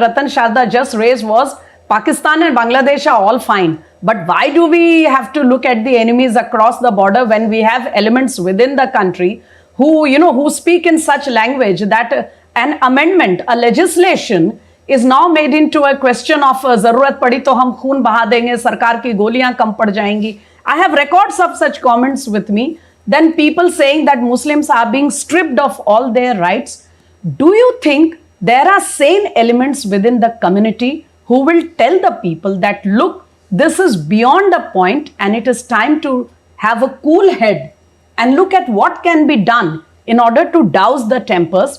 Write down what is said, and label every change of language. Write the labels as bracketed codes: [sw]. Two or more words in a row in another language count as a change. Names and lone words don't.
[en] Ratan Sharda just raised was Pakistan and Bangladesh are all fine. But why do we have to look at the enemies across the border when we have elements within the country who speak in such language that an amendment, a legislation is now made into a question of [hi] ज़रूरत पड़ी तो हम खून बहा देंगे, सरकार की गोलियां कम पड़ जाएंगी. [en] I have records of such comments with me. Then people saying that Muslims are being stripped of all their rights. Do you think there are sane elements within the community who will tell the people that, look, this is beyond a point and it is time to have a cool head and look at what can be done in order to douse the tempers?